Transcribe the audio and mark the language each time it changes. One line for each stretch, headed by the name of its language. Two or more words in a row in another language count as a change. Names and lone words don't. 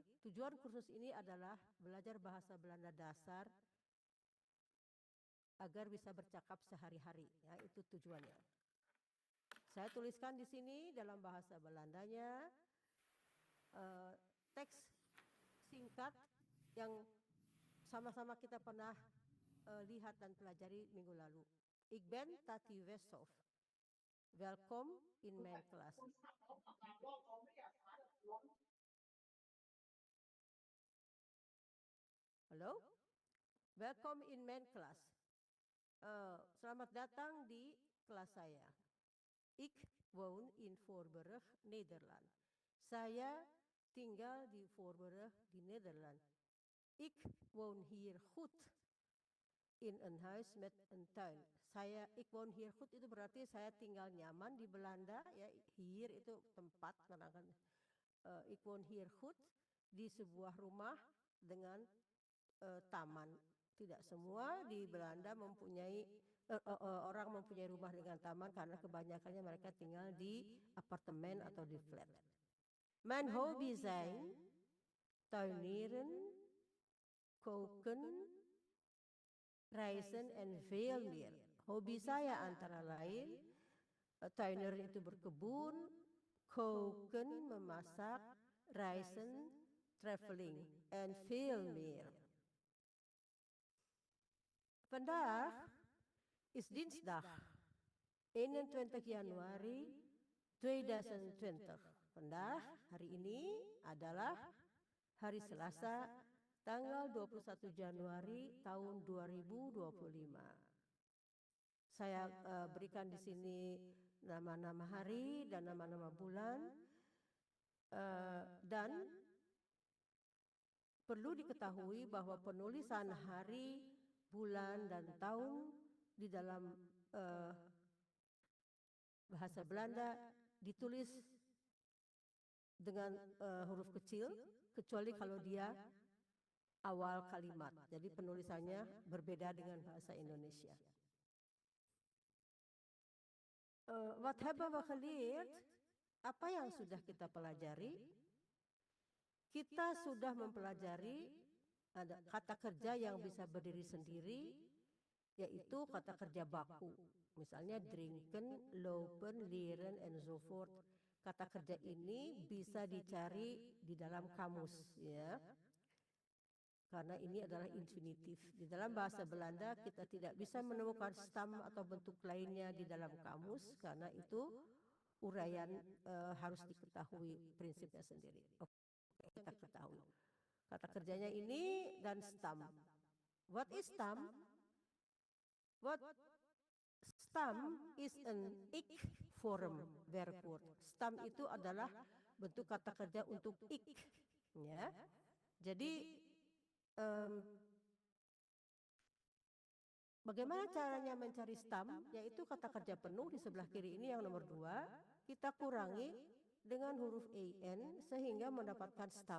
Indonesian: Tujuan kursus ini adalah belajar bahasa Belanda dasar agar bisa bercakap sehari-hari. Ya, itu tujuannya. Saya tuliskan di sini dalam bahasa Belandanya teks singkat yang sama-sama kita pernah lihat dan pelajari minggu lalu.
Dutch: Ik ben Tati Westhoff. Welkom in mijn klas.
Indonesian: Halo?
Dutch: Welkom in mijn klas.
Indonesian: Selamat datang di kelas saya.
Dutch: Ik woon in Voorburg, Nederland.
Indonesian: Saya tinggal di Voorburg di Nederland.
Dutch: Ik woon hier goed in een huis met een tuin. Ik woon hier goed
Indonesian: itu berarti saya tinggal nyaman di Belanda ya. Hier itu tempat kadang-kadang.
Dutch: Ik woon hier goed
Indonesian: di sebuah rumah dengan taman. Tidak semua di Belanda mempunyai orang mempunyai rumah dengan taman karena kebanyakannya mereka tinggal di apartemen atau di flat.
Dutch: Mijn hobby zijn tuinieren, koken, reizen en veel meer.
Indonesian: Hobi saya antara lain tuiner itu berkebun, koken memasak,
Dutch: reizen traveling en veel meer. Vandaag is dinsdag 21 Januari 2020. Vandaag,
Indonesian: hari ini adalah hari Selasa tanggal 21 Januari tahun 2025. Saya berikan di sini nama-nama hari dan nama-nama bulan dan perlu diketahui bahwa penulisan hari, bulan dan tahun di dalam bahasa Belanda ditulis dengan huruf kecil kecuali kalau dia awal kalimat. Jadi penulisannya berbeda dengan bahasa Indonesia.
Dutch: Wat hebben we geleerd?
Indonesian: Apa yang sudah kita pelajari? Kita sudah mempelajari ada kata kerja yang bisa berdiri sendiri, yaitu kata kerja baku. Misalnya
Dutch: drinken, lopen, leren, enzovoort.
Indonesian: Kata kerja ini bisa dicari di dalam kamus ya. Karena ini adalah infinitif. Di dalam bahasa Belanda kita tidak bisa menemukan stam atau bentuk lainnya di dalam kamus karena itu uraian harus diketahui prinsipnya sendiri. Oke, kita ketahui. Kata kerjanya ini dan stam.
English: What is stam? What stam is an ik form verb word.
Indonesian: Stam itu adalah bentuk kata kerja untuk ik, ya. Jadi bagaimana caranya mencari stam? Yaitu kata kerja penuh di sebelah kiri ini yang nomor 2 kita kurangi dengan huruf an sehingga mendapatkan stam.